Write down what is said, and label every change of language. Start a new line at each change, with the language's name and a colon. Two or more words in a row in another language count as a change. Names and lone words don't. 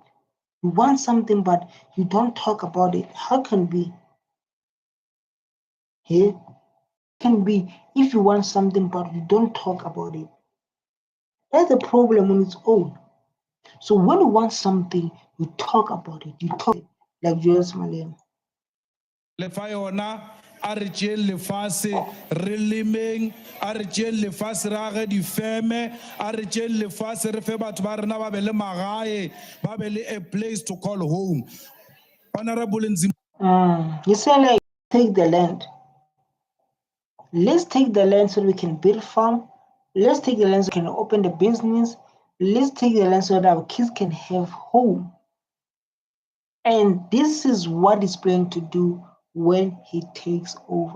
English: You want something but you don't talk about it. How can it be? Yeah, can be if you want something but you don't talk about it. That's a problem on its own. So when you want something, you talk about it. You talk it, like Julius Malema.
Tswana: Le fa yona a re tšeng lefase re lemeng, a re tšeng lefase re age difeme, a re tšeng lefase re fe batho ba rena ba be le magae, ba be le
English: a place to call home. Honorable Nzimande. You say like take the land. Let's take the land so we can build farm. Let's take the land so we can open the business. Let's take the land so that our kids can have home. And this is what he's planning to do when he takes over.